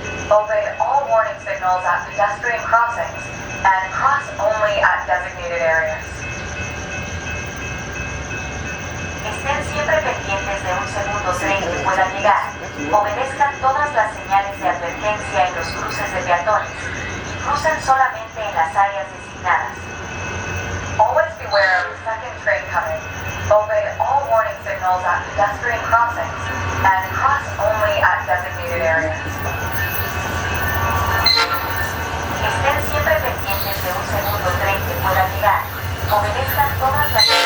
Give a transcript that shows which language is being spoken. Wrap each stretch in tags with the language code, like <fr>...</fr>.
<en>Obey all warning signals at pedestrian crossings and cross only at designated areas.</en> <es>Estén siempre pendientes de un segundo tren que pueda llegar. Obedezcan todas las señales de advertencia en los cruces de peatones y crucen solamente en las áreas designadas.</es> <en>Always beware of the second train coming. Obey all warning signals at pedestrian crossings and cross only at designated areas.</en> <es>Estén siempre pendientes de un segundo tren que pueda llegar. Obedezcan todas las...</es>